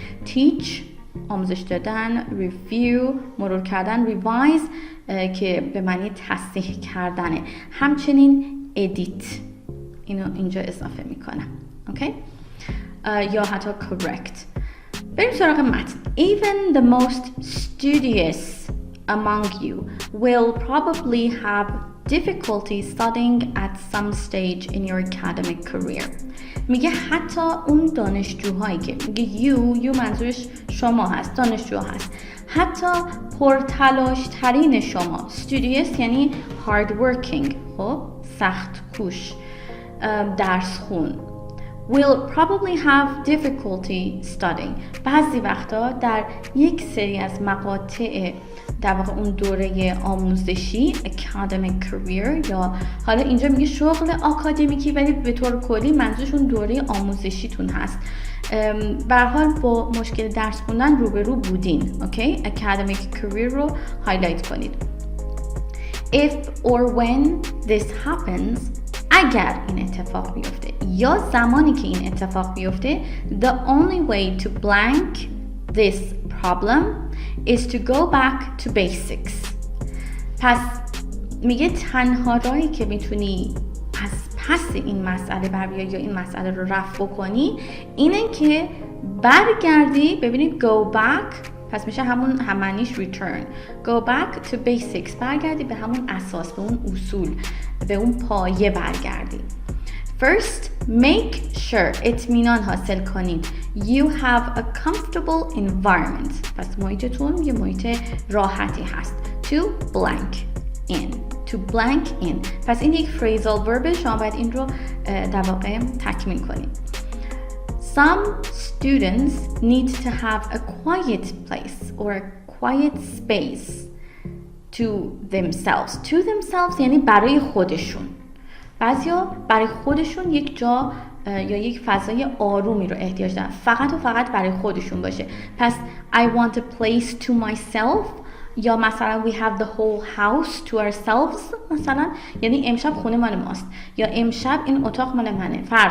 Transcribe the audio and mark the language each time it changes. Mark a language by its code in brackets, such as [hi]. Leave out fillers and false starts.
[fa] teach آموزش دادن، review مرور کردن، revise که به معنی تصحیح کردنه، همچنین edit اینو اینجا اضافه میکنم. اوکی؟ یا حتی correct. بریم سراغ متن. [en] Even the most studious among you will probably have difficulty studying at some stage in your academic career. [fa] میگه حتی اون دانشجوهایی که میگه you منظورش شما هست، دانشجو هست، حتی پرتلاش ترین شما، studious یعنی [en] hard working، [fa] خب سخت کوش، درس خون، [en] will probably have difficulty studying. [fa] بعضی وقتا در یک سری از مقاطع در واقع اون دوره آموزشی academic career، یا حالا اینجا میگه شغل آکادمیکی ولی به طور کلی منظورشون دوره آموزشیتون هست، به هر حال با مشکل درس خوندن روبرو بودین. اوکی؟ academic career رو هایلایت کنید. [en] if or when this happens، [fa] اگر این اتفاق بیفته [en] یا زمانی که این اتفاق بیفته، the only way to blank this problem is to go back to basics. [fa] پس میگه تنها راهی که میتونی از پس این مسئله بر بیای یا این مسئله رو رفع بکنی اینه که برگردی. ببینید go back پس میشه همون همانیش return. [en] go back to basics، [fa] برگردی به همون اساس، به اون اصول، به اون پایه برگردی. [en] First, make sure [fa] اطمینان حاصل کنید [en] you have a comfortable environment. [fa] پس محیطتون یه محیط راحتی هست. [en] To blank in. To blank in. [fa] پس این یک phrasal verb، شما باید این رو در واقع تکمیل کنید. [en] Some students need to have a quiet place or a quiet space to themselves. To themselves [fa] یعنی برای خودشون. بعضیا برای خودشون یک جا یا یک فضای آرومی رو احتیاج دارن، فقط و فقط برای خودشون باشه. پس [en] I want a place to myself، [fa] یا مثلا [en] we have the whole house to ourselves، [fa] مثلا یعنی امشب خونه مال ماست، یا امشب این اتاق مال منه.